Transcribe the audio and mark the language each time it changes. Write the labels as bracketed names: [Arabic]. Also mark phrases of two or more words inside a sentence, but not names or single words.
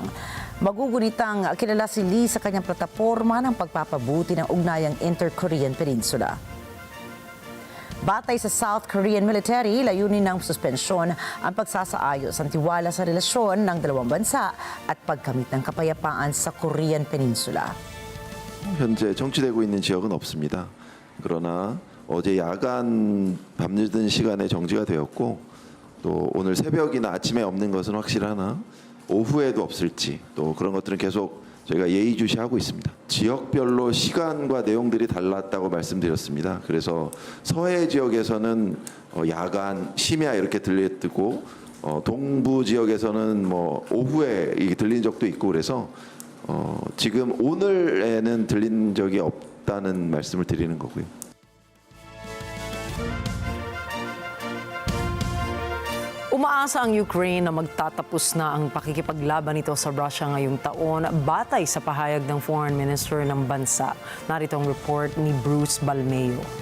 [Filipino] Magugunitang kilala si Lee sa kanyang plataporma ng pagpapabuti ng ugnayang Inter-Korean Peninsula. Batay sa [English] South Korean military, [Filipino] layunin ng suspensyon ang pagsasaayos ang tiwala sa relasyon ng dalawang bansa at pagkamit ng kapayapaan sa Korean Peninsula. [Korean] 현재 정치되고 있는 지역은 없습니다. 그러나 어제 야간 밤늦은 시간에 정지가 되었고 또 오늘 새벽이나 아침에 없는 것은 확실하나 오후에도 없을지 또 그런 것들은 계속 저희가 예의주시하고 있습니다. 지역별로 시간과 내용들이 달랐다고 말씀드렸습니다. 그래서 서해 지역에서는 야간 심야 이렇게 들리고 동부 지역에서는 뭐 오후에 이게 들린 적도 있고 그래서 지금 오늘에는 들린 적이 없다는 말씀을 드리는 거고요. [Filipino] Umaasa ang Ukraine na magtatapos na ang pakikipaglaban nito sa Russia ngayong taon batay sa pahayag ng [English] Foreign Minister [Filipino] ng bansa. Narito ang report ni Bruce Balmeo.